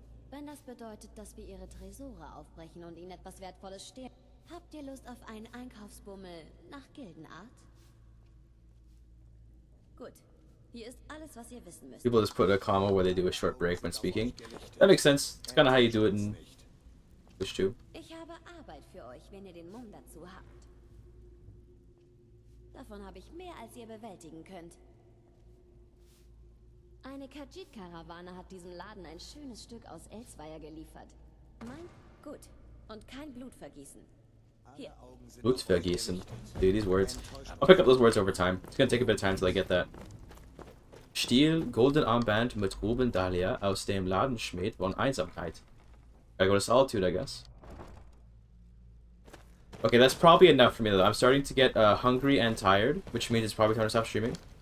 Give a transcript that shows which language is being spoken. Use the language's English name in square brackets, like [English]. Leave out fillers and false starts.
[German] Wenn das bedeutet, dass wir ihre Tresore aufbrechen und ihnen etwas Wertvolles stehlen. Habt ihr Lust auf einen Einkaufsbummel nach Gildenart? Gut. Hier ist alles, was ihr wissen müsst. [English] People just put a comma where they do a short break when speaking. That makes sense. It's kind of how you do it in English too. [German] Ich habe Arbeit für euch, wenn ihr den Mumm dazu habt. Davon habe ich mehr, als ihr bewältigen könnt. Eine Khajiit-Karawane hat diesem Laden ein schönes Stück aus Elsweier geliefert. Mein? Gut. Und kein Blutvergießen. Hier. [English] Blutvergießen. Dude, these words. I'll pick up those words over time. It's gonna take a bit of time till I get that. [German] Stiel, golden Armband mit Ruben Dahlia aus dem Ladenschmied von Einsamkeit. [English] Gotta go to Solitude, I guess. Okay, that's probably enough for me though. I'm starting to get hungry and tired, which means it's probably time to stop streaming.